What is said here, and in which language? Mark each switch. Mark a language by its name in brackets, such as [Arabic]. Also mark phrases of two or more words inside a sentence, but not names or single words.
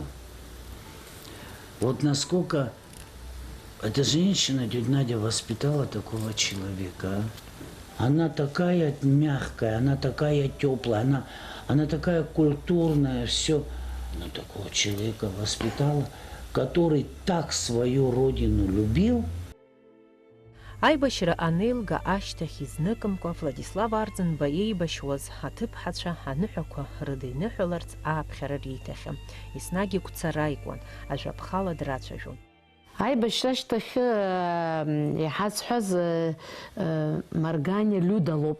[Russian] Вот насколько эта женщина, тетя Надя, воспитала такого человека. Она такая мягкая, она такая теплая, она такая культурная, все. Она такого человека воспитала, который так свою родину любил. [Abkhazian] Аибашьра анеилга ашьҭахь изныкымкәа Владислав Арӡынба иеибашьуаз аҭыԥҳацәа аныҳәақәа рыда иныҳәаларц ааԥхьара риҭахьан. Еснагь игәцараикуан, ажәаԥхала драцәажәон. Аибашьра ашьҭахь иҳазҳәаз Марганиа Люда лоуп.